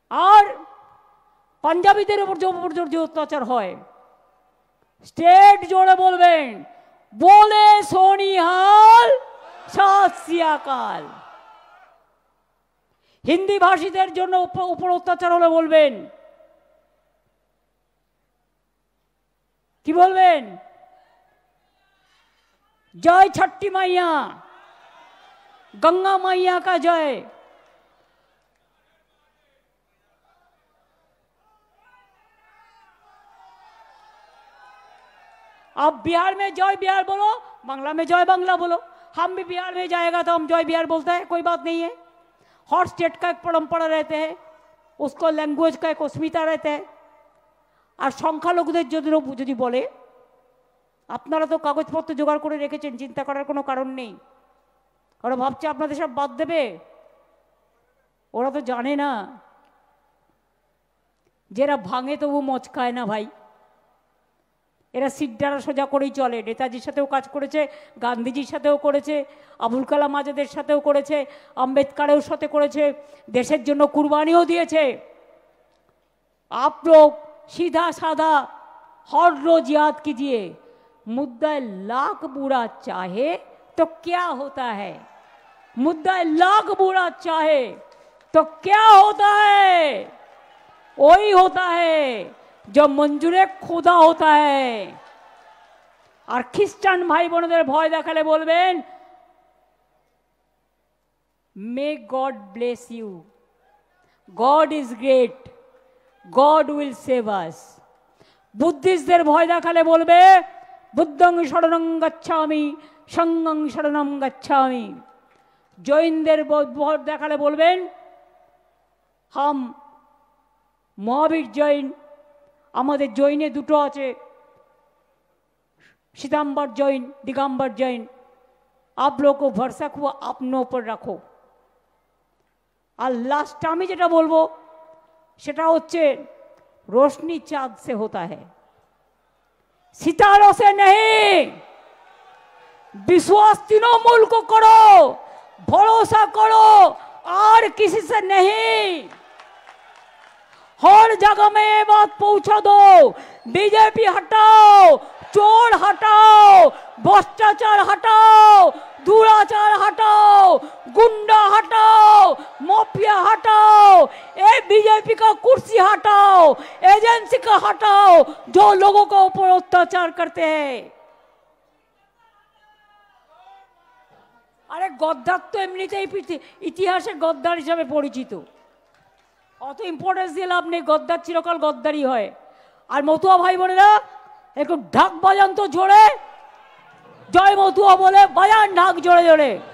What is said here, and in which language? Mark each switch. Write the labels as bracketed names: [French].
[Bangla] আর পাঞ্জাবিদের উপর যে অত্যাচার হয়, স্টেট জোরে বলবেন, [Punjabi] बोले सोनिहाल सत श्री अकाल। [Bangla] हिंदी भाषीদের জন্য উপর অত্যাচার হলে বলবেন, কি বলবেন? [Hindi] जय छठी मैया, गंगा मैया का जय। आप बिहार में जय बिहार बोलो, बांग्ला में जय बांग्ला बोलो। हम भी बिहार में जाएगा तो हम जय बिहार बोलते हैं, कोई बात नहीं है। हर स्टेट का एक परंपरा रहते हैं, उसको लैंग्वेज का एक अस्मिता रहता है। [Bangla] और সংখ্যালঘুদের যদি বলে, আপনারা তো কাগজপত্র জোগাড় করে রেখেছেন, চিন্তা করার কোনো কারণ নেই। ওরা ভাবছে আপনাদের সব বাদ দেবে, ওরা তো জানে না যারা ভাঙে তবু মচকায় না ভাই। এরা সিদ্ধারা সোজা করেই চলে। নেতাজির সাথেও কাজ করেছে, গান্ধীজির সাথেও করেছে, আবুল কালাম আজাদের সাথেও করেছে, আম্বেদকারের সাথে করেছে, দেশের জন্য কুরবানিও দিয়েছে। [Hindi] आप लोग सीधा साधा हर रोज याद कीजिए, मुद्दा लाख बुरा चाहे तो क्या होता है, मुद्दा लाख बुरा चाहे तो क्या होता है, वही होता है जो मंजूरे खुदा होता है। [Bangla] और ख्रिस्टान भाई बोनদের ভয় দেখালে বলবেন, [English] May God bless you, God is great, God will save us. [Bangla] বুদ্ধিস্টদের ভয় দেখালে বলবে, [Pali] বুদ্ধং শরণং গচ্ছামি, সঙ্গং শরণং গচ্ছামি। [Bangla] জৈনদের ভয় দেখালে বলবেন, হাম মহাবীর জৈন। আমাদের জৈনে দুটো আছে, श्वेतांबर जैन, दिगंबर जैन। [Hindi] आप लोगों को भरोसा को अपनों पर रखो। और लास्ट [Bangla] আমি যেটা বলবো সেটা হচ্ছে, [Hindi] रोशनी चांद से होता है, सितारों से नहीं। विश्वास तृणमूल को करो, भरोसा करो, और किसी से नहीं। हर जगह में ये बात पहुंचा दो, बीजेपी हटाओ, चोर हटाओ, भ्रष्टाचार हटाओ, दुराचार हटाओ, गुंडा हटाओ, माफिया हटाओ, ये बीजेपी का कुर्सी हटाओ, एजेंसी का हटाओ जो लोगों के ऊपर अत्याचार करते हैं। अरे गद्दार तो [Bangla] एमनितेই ইতিহাসে গদ্দার হিসাবে পরিচিত, অত ইম্পর্টেন্স দিয়ে লাভ নেই। গদ্দার চিরকাল গদ্দারই হয়। আর মতুয়া ভাই বোনেরা একটু ঢাক বাজান তো জোরে, জয় মতুয়া বলে বাজান ঢাক জোরে জোরে।